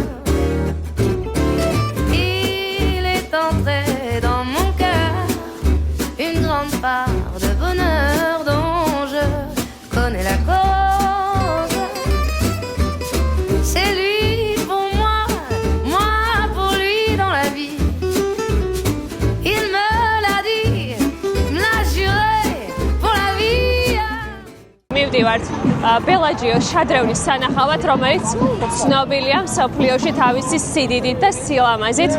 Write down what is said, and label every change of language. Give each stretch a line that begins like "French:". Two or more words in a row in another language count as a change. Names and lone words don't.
French: Il est entré dans mon cœur une grande part de bonheur dont je connais la cause. C'est lui pour moi, moi pour lui dans la vie. Il me l'a dit, me l'a juré pour la vie.
Georgian: მივდივართ ბელაჯიოს შადრევნის სანახავად, რომელიც ცნობილია მსოფლიოში თავისი სიდიდით და სილამაზით.